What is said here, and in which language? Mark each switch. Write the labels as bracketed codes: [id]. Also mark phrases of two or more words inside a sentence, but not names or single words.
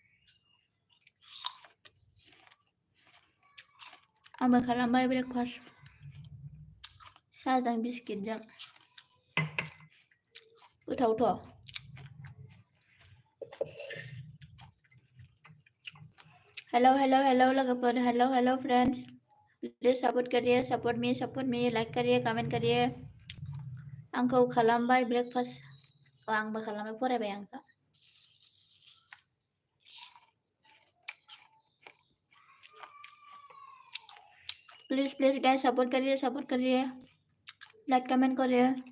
[brx] आंबो खालामबाय ब्रेकफास्ट साहाजों बिस्किटजों गोथावथ' [en] hello hello hello [brx] लोगोफोर [en] hello hello friends please support me [hi] लाइक करिए कमेंट करिए [brx] आंखौ खालामबाय ब्रेकफास्ट आंबो खालामबाय फरायबाय आंखौ [en] please guys support करिए like comment करिए